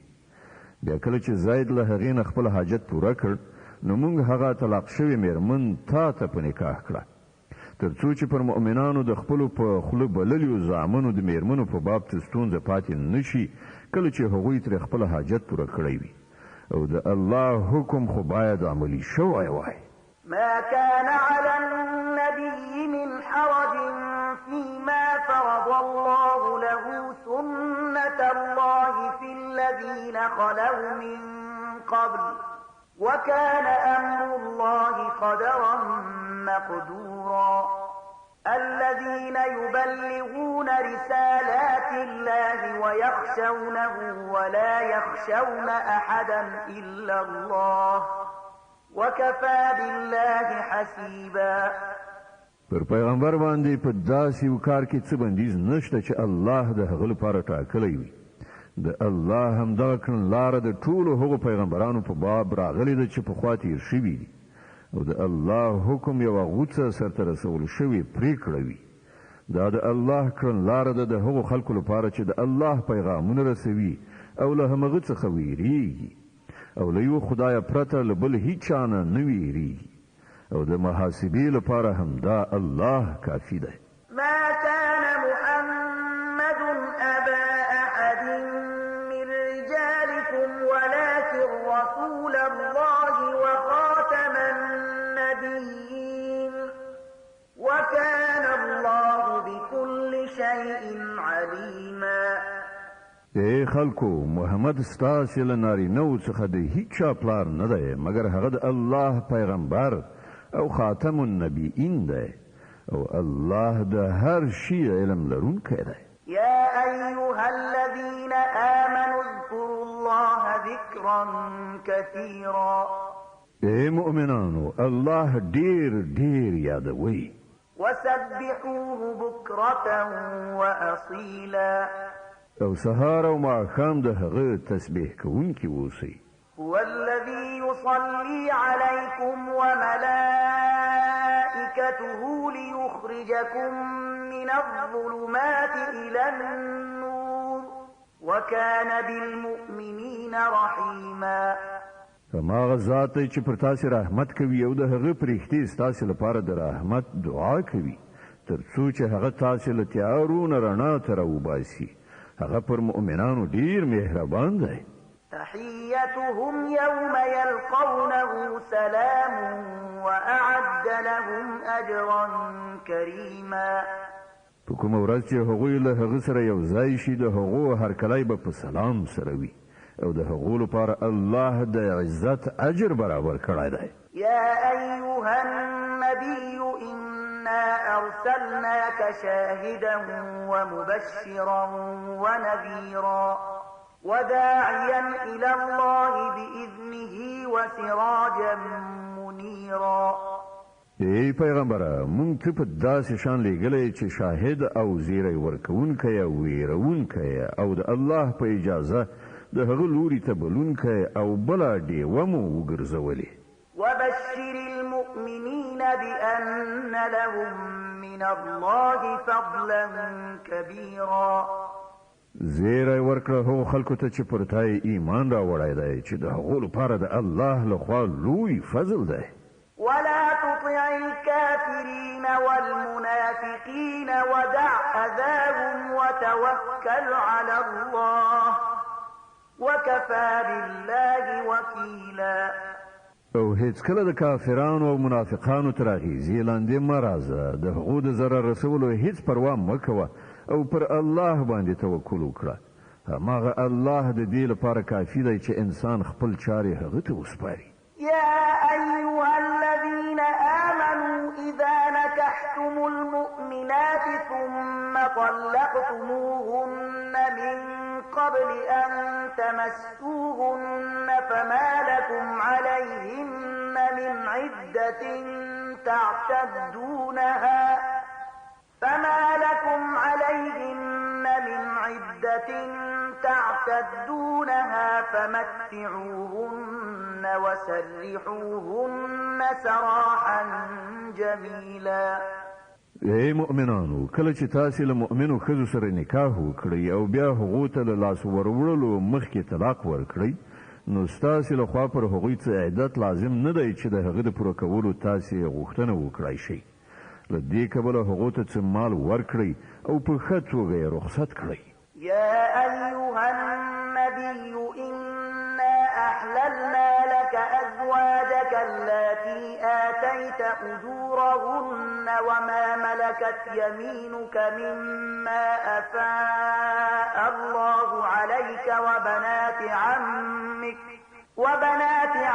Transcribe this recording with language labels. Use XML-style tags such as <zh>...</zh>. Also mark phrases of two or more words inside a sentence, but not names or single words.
<ps>بیا کله چې زید له هغې نه خپل حاجت پوره کړ نو موږ هغه طلاق شوې میرمن تا ته په نکاح کړه تر څو چې پر مؤمنانو د خپلو په خوله بللیو زامنو د میرمنو په باب ته ستونزه پاتې نشي کله چې هغوی ترې خپل حاجت پوره کړی وي او د الله حکم خو باید عملي شوی وای.</ps> <ar>ما كان على النبي من حرج فيما فرض الله له سنة الله في الذين خلوا من قبل وكان أمر الله قدرا مقدورا. الذين يبلغون رسالات الله ويخشونه ولا يخشون أحدا إلا الله وكفى بالله حسيبا.</ar> <ps>پر پیغمبر باندې په داسې یو کار کې څه بندیز نشته چې الله د هغه لپاره ټاکلی وي. د الله همدغه کړنلاره د ټولو هغو پیغمبرانو په باب راغلې ده چې پخوا تېر شوي دي او د الله حکم یوه غوڅه سرته رسول شوې پرېکړه وي. دا د الله کړنلاره ده د هغو خلکو لپاره چې د الله پیغامونه رسوي او له همغه څخه ویریږي او له یو خدایه پرته له بل هیچا نه نه ویریږي او د محاسبې لپاره همدا الله کافي دی.</ps> <ar>ما كان محمد أبا أحد من رجالكم ولكن رسول الله وخاتم النبيين وكان الله بكل شيء عليما.</ar> <ps>ای خلکو محمد ستاسې له نارینهو څخه د هیچا پلار نه دی مګر هغه د الله پیغمبر او</ps> <ar>خاتم النبیین</ar> <ps>دی او الله د هر شي علم لرونکی دی.</ps> <ar>يا أيها الذين آمنوا اذكروا الله ذكرا كثيرا.</ar> <ps>ای مؤمنانو الله ډیر ډیر یادوي.</ps> <ar>وسبحوه بكرة وأصيلا.</ar> <ps>او سهار او ماښام د هغه تسبیح کوونکي اوسئ.</ps> <ar>هو الذي يصلي عليكم وملائكته ليخرجكم من الظلمات إلى النور وكان بالمؤمنين رحيما.</ar> <ps>هماغه ذات دی چې پر تاسې رحمت کوي او د هغه پرښتې ستاسې لپاره د رحمت دعا کوي تر څو چې هغه تاسې له تیارو نه رڼا ته راوباسي. هغه پر مؤمنانو ډیر مهربان دی.</ps> <ar>تحيتهم يوم يلقونه سلام وأعد لهم أجرا كريما.</ar> <ps>په کومه ورځ چې هغوی له هغه سره یو ځای شي د هغو هرکلی به په سلام سره وي او د هغو لپاره الله د عزت اجر برابر کړی دی.</ps> <ar>يا أيها النبي إنا أرسلناك شاهدا ومبشرا ونذيرا وداعيا إلى الله بإذنه وسراجا منيرا.</ar> <ps>ای پیغمبره مونږ ته په داسې شان لېږلی چې شاهد او زیری ورکوونکی او ویرونکی او د الله په اجازه د هغه لوري ته بلونکی او بله ډیوه مو وګرځولې.</ps> <ar>وبشر المؤمنين بأن لهم من الله فضلا كبيرا.</ar> <ps>زیری ورکړه هغو خلکو ته چې پر تا ایمان راوړی دی چې د هغو لپاره د الله لخوا لوی فضل دی.</ps> <ar>ولا تطع الكافرين والمنافقين ودع أذاهم وتوكل على الله وكفى بالله وكيلا.</ar> <ps>او هیڅ کله د کافرانو او منافقانو تر اغیزې لاندې مه راځه. د هغو د ضرر رسولو هیڅ پروا مه کوه او پر الله باندې توکل وکړه. هماغه الله د دې لپاره کافي دی چې انسان خپل چارې هغه ته وسپاري.</ps> <ar>يا أيها الذين آمنوا إذا نكحتم المؤمنات ثم طلقتموهن من قبل أن تمسوهن فما لكم عليهن من عدة تعتدونها فمتعوهن وسرحوهن سراحا جميلا.</ar> <ps>ای مؤمنانو، کله چې تاسو له مؤمنو ښځو سره نکاح وکړئ او بیا هغو ته له لاس وروړلو مخکې طلاق ورکړئ، نو ستاسو له خوا پر هغوی څه عدت لازم نه دی چې د هغه د پوره کولو تاسو غوښتنه وکړئ شئ. له دې کبله هغو ته څه مال ورکړئ او په ښه توګه یې رخصت کړئ.</ps> <ar>يا أيها النبي إنا أحللنا لك أزواجك التي آتيت أجورهن وما ملكت يمينك مما أفاء الله عليك وبنات عمك وبنات</ar>